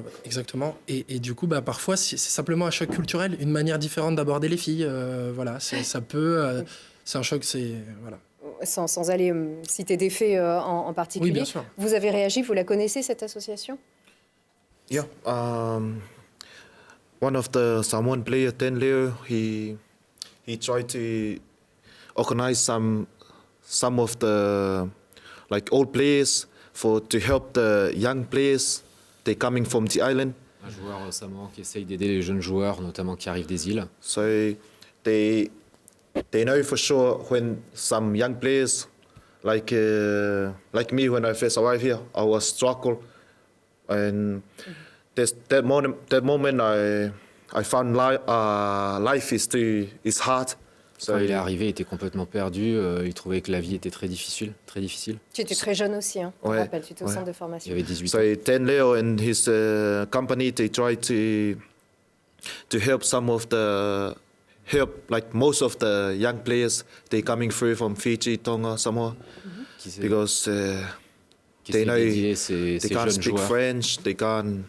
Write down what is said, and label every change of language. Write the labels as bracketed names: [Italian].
[French] Exactement. Et du coup, parfois, c'est simplement un choc culturel, une manière différente d'aborder les filles. Voilà. Ça peut... c'est un choc, voilà. Sans aller citer des faits en particulier. Oui, bien sûr. Vous avez réagi, vous la connaissez, cette association? [English] Yeah. One of the Samoan player, Dan Leo, he tried to organize some of the like old players to help the young players. They coming from the island. [French] Un joueur samoan qui essaye d'aider les jeunes joueurs, notamment qui arrivent des îles. [English] So they know for sure when some young players like me, when I first arrived here, I was struggle, and that moment I found life is hard. [French] Quand il est arrivé, il était complètement perdu. Il trouvait que la vie était très difficile. Tu étais très jeune aussi, hein, je me rappelle, tu étais au centre de formation. Il avait 18 ans. [English] So Dan Leo and his company, they try to help most of the young players. They coming through from Fiji, Tonga, Samoa, because they know they can't speak French, they can't.